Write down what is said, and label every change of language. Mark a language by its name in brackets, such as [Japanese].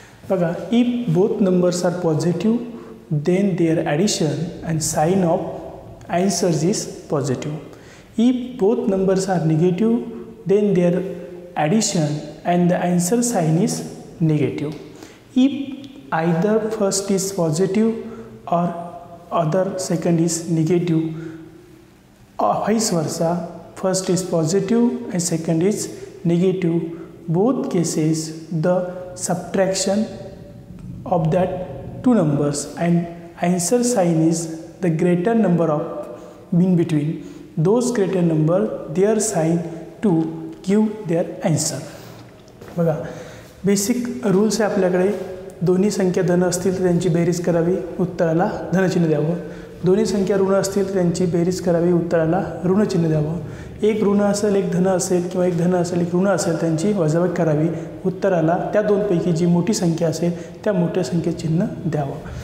[English] बघा, if both numbers are positive then there addition and sign of answers is positive. If both numbers are negative then there addition and the answer sign is negative. If either first is positive or other second is negative, or vice versa, first is positive and second is negative, both cases the subtraction of that two numbers and answer sign is the greater number of in between those greater number their sign to give their answer। [Marathi] बघा, basic rules आहे आपल्याकडे। दोन्ही संख्या धन असतील तर त्यांची बेरीज करावी, उत्तराला धनचिन्ह द्यावं। दोन्ही संख्या ऋण असतील तर त्यांची बेरीज करावी, उत्तराला ऋणचिन्ह द्यावं। एक ऋण असेल एक धन असेल, किंवा एक धन असेल एक ऋण असेल, त्यांची वजाबाकी करावी, उत्तराला त्या दोनपैकी जी मोठी संख्या असेल त्या मोठ्या संख्येत चिन्ह द्यावं।